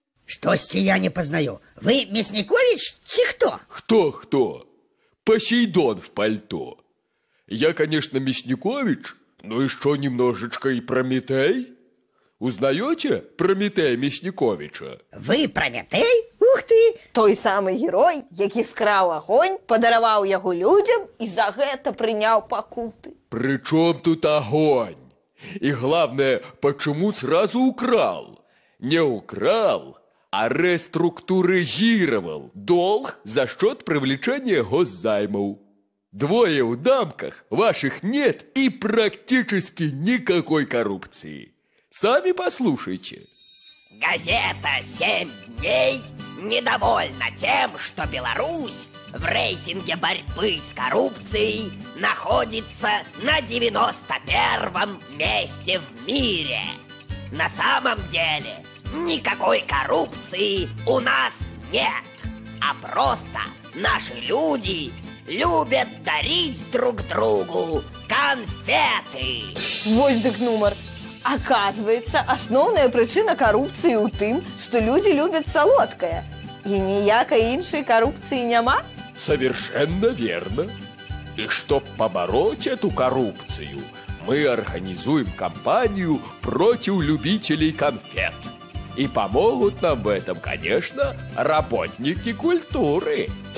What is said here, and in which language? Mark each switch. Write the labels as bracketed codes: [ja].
[ru] Штосьці я не познаю. Вы Мясникович чи кто? Кто? Посейдон в пальто. Я, конечно, Мясникович, но еще немножечко и Прометей. Узнаете Прометея Мясниковича? Вы Прометей? Ух ты! [be] Той самый герой, які скраў агонь, падараваў яго людям і за гэта прыняў пакуты. [ru] При чем тут огонь? И главное, почему сразу украл? Не украл, а реструктуризировал долг за счет привлечения госзаймов. Двое в дамках, ваших нет и практически никакой коррупции. Сами послушайте. Газета «7 дней» недовольна тем, что Беларусь в рейтинге борьбы с коррупцией находится на 91-м месте в мире. На самом деле никакой коррупции у нас нет, а просто наши люди любят дарить друг другу конфеты. [be] Вось дык нумар. [ru] Оказывается, основная причина коррупции у тым, что люди любят солодкое. [be] И ніякай іншай коррупции няма? [ru] Совершенно верно. И чтоб побороть эту коррупцию, мы организуем кампанию против любителей конфет. И помогут нам в этом, конечно, работники культуры.